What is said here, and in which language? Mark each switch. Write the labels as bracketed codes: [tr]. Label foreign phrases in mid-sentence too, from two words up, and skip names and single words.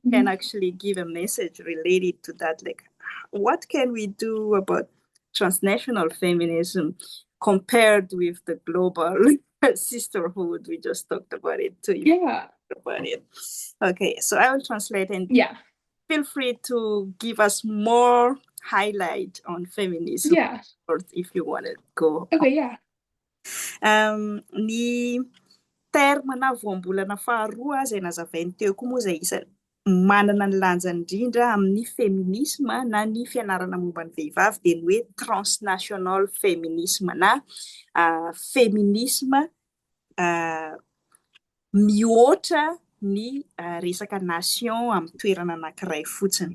[en] We can actually give a message related to that, like what can we do about transnational feminism compared with the global sisterhood? We just talked about it too. Yeah. About it. Okay, so I will translate and feel free to give us more highlight on feminism if you want to go. Okay, yeah. [mg] Ny terme na voambolana faharoa izay nazavainy teo koa moa izay isa manana ny lanjany indrindra amin'ny feminisme na ny fianarana momba ny vehivavy dia ny hoe [en] transnational feminisme [mg] na feminisme mihoatra ny resaka nation amin'ny toerana anankiray fotsiny.